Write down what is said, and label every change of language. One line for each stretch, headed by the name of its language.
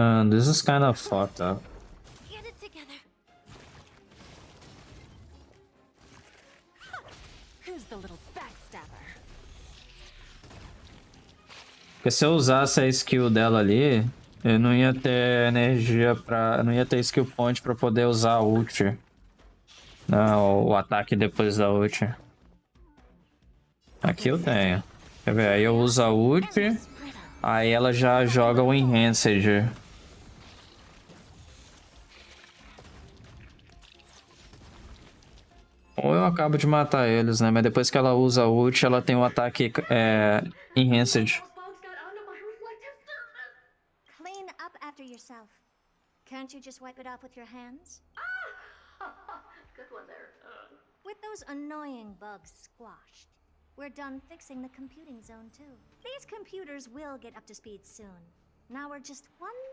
English: This is kind of fucked up. Get it together. Who's the little backstabber?
Portuguese: Porque se eu usasse a skill dela ali, eu não ia ter energia pra... não ia ter skill point pra poder usar a ult. Não, o ataque depois da ult. Aqui eu tenho. Quer ver? Aí eu uso a ult, aí ela já joga o Enhanced. Ou eu acabo de matar eles, né? Mas depois que ela usa a ult, ela tem o ataque Enhanced.
English: Clean up after yourself. Can't you just wipe it off with your hands? Good one there. With those annoying bugs squashed, we're done fixing the computing zone too. These computers will get up to speed soon. Now we're just one